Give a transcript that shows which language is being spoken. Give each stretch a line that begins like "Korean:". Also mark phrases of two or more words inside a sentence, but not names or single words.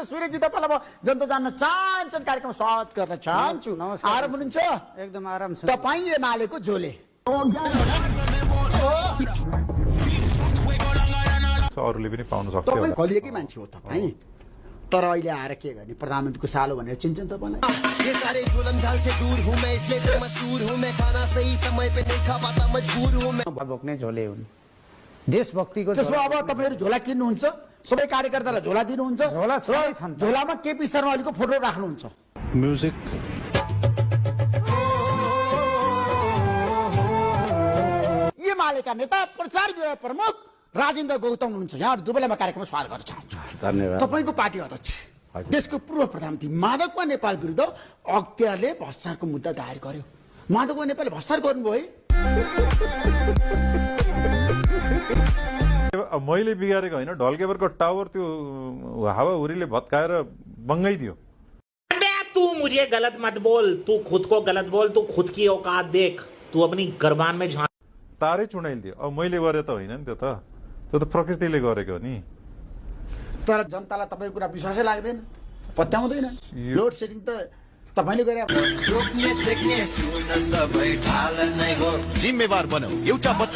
Nepali: सूर्यजी तपाईँलाई म जनता जान्न चाहन्छन् कार्यक्रम स्वागत गर्न चाहन्छु। आराम हुनुहुन्छ? एकदम आराम छ। तपाईँ एमालेको झोले अरूले पनि पाउन सक्छ तपाईँ खलिएकै मान्छे हो तपाईँ। तर अहिले आएर के गर्ने, प्रधानमन्त्रीको सालो भनेर चिन्छन् तपाईँलाई।
Hindi: ये सारे जुल्म झाल से दूर हूं मैं, इसलिए तो मशहूर हूं मैं, खाना सही समय पे नहीं खा पाता मजबूर हूं मैं।
Nepali: बोक्ने झोले हुन्, देशभक्तिको त्यसो अब तपाईँहरू झोला किन्नुहुन्छ, सबै कार्यकर्तालाई झोला दिनुहुन्छ। झोला छन् छन्। झोलामा केपी शर्मा ओलीको फोटो राख्नुहुन्छ। म्युजिक एमालेका नेता प्रचार विभाग प्रमुख राजेन्द्र गौतम हुनुहुन्छ। यहाँ दुबैमा कार्यक्रममा स्वागत गर्न चाहन्छु। धन्यवाद। तपाईँको पार्टी अध्यक्ष देशको पूर्व प्रधानमन्त्री माधव नेपाल विरुद्ध अख्तियारले भ्रष्टाचारको मुद्दा दायर गर्यो। माधव नेपालले भ्रष्टाचार गर्नुभयो है? मैले बिगारेको होइन, ढल्केवरको टावर त्यो हावाहुरीले भत्काएर बङ्गाइदियो।
Hindi: तू मुझे गलत मत बोल, तू खुद को गलत बोल, तू खुद की औकात देख, तू अपनी गर्बान में झांक।
Nepali: तारै चुडाइदियो। अब मैले गरे त होइन नि, त्यो त प्रकृतिले गरेको हो नि। तर जनतालाई तपाईँको कुरा विश्वासै लाग्दैन, पत्याउँदैन। लोड सेडिङ त तपाईँले गरे। जिम्मेवार बनौ एउटा बच्चा